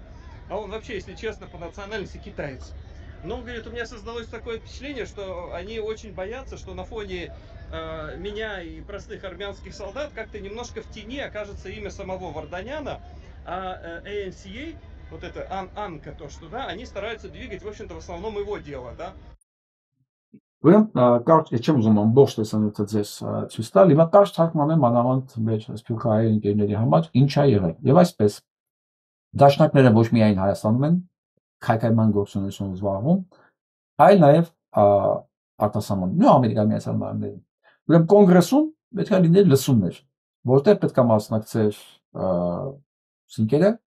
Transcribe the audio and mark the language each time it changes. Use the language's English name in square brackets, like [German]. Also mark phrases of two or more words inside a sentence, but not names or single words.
[Russian] А он вообще, если честно, по национальности китаец. Но, говорит, у меня создалось такое впечатление, что они очень боятся, что на фоне меня и простых армянских солдат как-то немножко в тени окажется имя самого Варданяна, а ANCA, вот это Анка, то, что, да, они стараются двигать, в общем-то, в основном его дело, да. [Armenian] Ուրեմն կարճ չեմ ուզում ամբողջ տեսանյութը ձեզ ցույց տալ, հիմա կարճ թարգմանեմ մանավանդ մեր սփյուռքահայ ընկերների համար ինչ է եղել։ Եվ այսպես դաշնակները ոչ միայն Հայաստանում են քայքայման գործունեություն զբաղվում, այլ նաև արտասահման ու Ամերիկայի Միացյալ Նահանգներում։ Ուրեմն կոնգրեսում պետք է լիներ լսումներ, որտեղ պետք է մասնակցեր սինկերը